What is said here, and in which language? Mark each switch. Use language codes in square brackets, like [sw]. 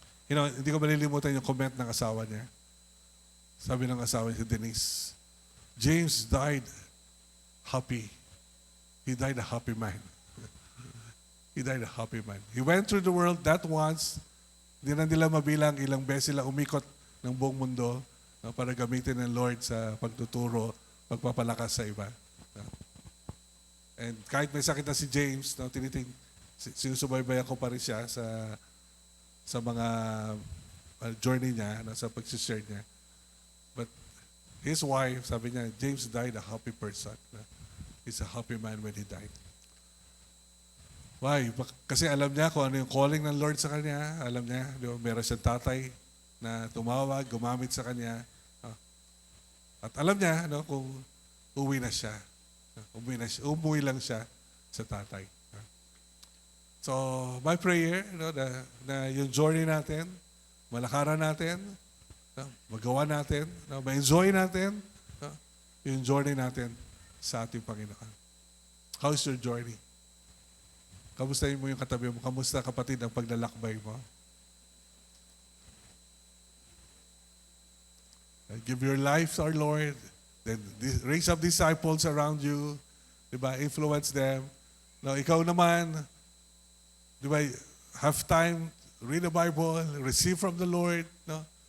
[tl] Hindi ko malilimutan yung comment ng asawa niya. Sabi ng asawa niya, [en] Denise, James died happy. He died a happy man. He died a happy man. He went through the world that once. [tl] Hindi na nila mabilang ilang beses sila umikot ng buong mundo, no, para gamitin ng Lord sa pagtuturo, pagpapalakas sa iba. No? And kahit may sakit na si James, no, sinusubaybayan ko pa rin siya sa mga journey niya, no, sa pag-share niya. [en] But his wife, [tl] sabi niya, [en] James died a happy person. No? He's a happy man when he died. Why? [tl] Kasi alam niya kung ano yung calling ng Lord sa kanya. Alam niya, di ba, meron siyang tatay na tumawag, gumamit sa kanya. No? At alam niya, no, kung uwi na siya. Umuwi lang siya sa tatay. [en] So, my prayer, [tl] na yung journey natin, malakaran natin, magawa natin, ma-enjoy natin, yung journey natin sa ating Panginoon. [en] How's your journey? [tl] Kamustahin mo yung katabi mo? Kamusta, kapatid, ang paglalakbay mo? [en] Give your life to our Lord. Then raise up disciples around you. [tl] Diba? [en] Influence them. No, [tl] ikaw naman, diba, [en] have time, read the Bible, receive from the Lord. No?